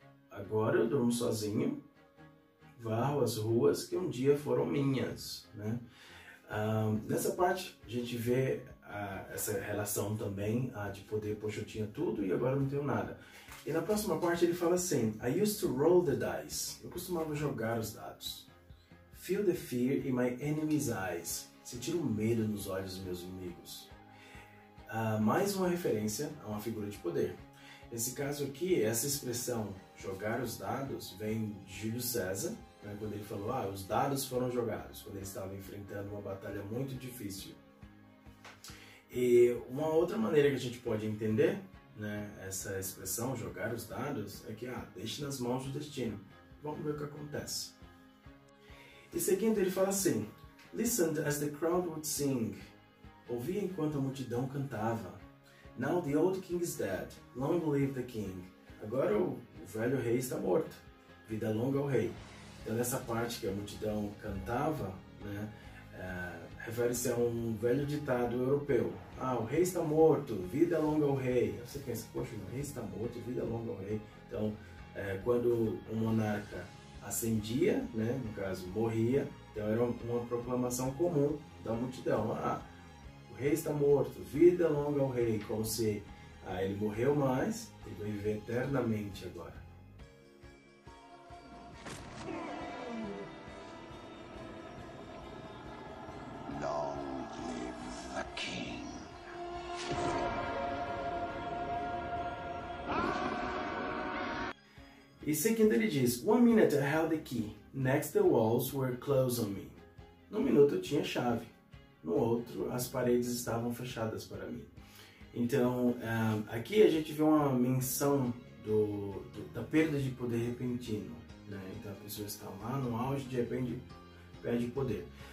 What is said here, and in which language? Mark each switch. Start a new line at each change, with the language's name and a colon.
Portuguese: Agora eu durmo sozinho, varro as ruas que um dia foram minhas, né? Nessa parte a gente vê essa relação também de poder, poxa, eu tinha tudo e agora não tenho nada. E na próxima parte ele fala assim,
English: I used to roll the dice.
Portuguese: Eu costumava jogar os dados.
English: Feel the fear in my enemy's eyes.
Portuguese: Sentir o medo nos olhos dos meus inimigos. Mais uma referência a uma figura de poder. Nesse caso aqui, essa expressão jogar os dados vem de Júlio César, né, quando ele falou, os dados foram jogados, quando ele estava enfrentando uma batalha muito difícil. E uma outra maneira que a gente pode entender, né, essa expressão, jogar os dados, é que, deixe nas mãos do destino. Vamos ver o que acontece. E seguindo, ele fala assim,
English: Listened as the crowd would sing.
Portuguese: Ouvia enquanto a multidão cantava.
English: Now the old king is dead, long live the king.
Portuguese: Agora o velho rei está morto, vida longa ao rei. Então nessa parte que a multidão cantava, né, refere-se a um velho ditado europeu. O rei está morto, vida longa ao rei. Você pensa, poxa, o rei está morto, vida longa ao rei. Então, quando um monarca ascendia, né, no caso morria, então era uma proclamação comum da multidão. O rei está morto, vida longa ao rei. Como se ele morreu, mas ele vai viver eternamente agora.
English: Long live the king.
Portuguese: E seguindo ele diz,
English: 1 minute I held the key, next the walls were closed on me.
Portuguese: Num minuto eu tinha chave, no outro as paredes estavam fechadas para mim. Então, aqui a gente vê uma menção da perda de poder repentino, né? Então a pessoa está lá no auge, de repente perde poder.